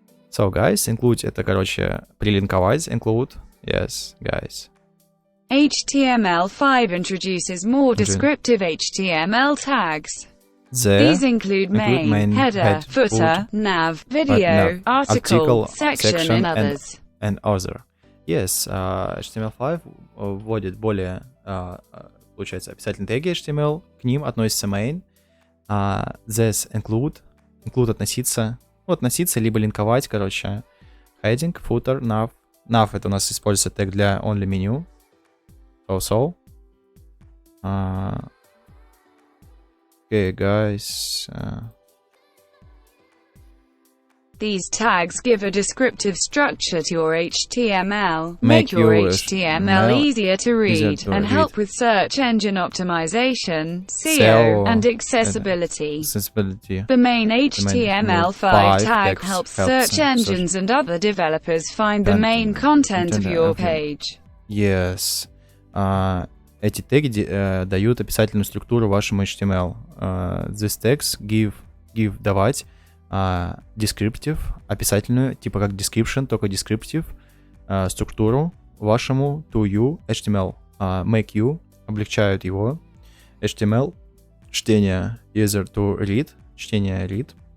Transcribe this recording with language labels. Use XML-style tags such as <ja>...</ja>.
<en>So, guys, include</en> <ru>это, короче, прилинковать,</ru> <en>include, yes, guys. HTML5 introduces more descriptive HTML tags. These include main, header, footer, nav, video, article, section, and others. And other.</en> <ru>Yes, HTML5 вводит более, получается, описательные теги HTML, к ним относится main.</ru> <en>This include</en> <ru>относиться, ну, относиться, либо линковать, короче, heading, footer, nav. Nav это у нас используется тег для</ru> <en>only menu. So. Okay, guys. These tags give a descriptive structure to your HTML, make your HTML easier to read, and help with search engine optimization, SEO, and accessibility. The main HTML5 tag helps search engines and other developers find the main content of your page. Yes.</en> <ru>Эти теги дают описательную структуру вашему HTML.</ru> <en>These tags give давать descriptive,</en> <ru>описательную, типа как</ru> <en>description, только descriptive,</en> <ru>структуру вашему</ru> <en>to you HTML. Make you,</en> <ru>облегчают его.</ru> <en>HTML, чтение user to read, чтение read.</en>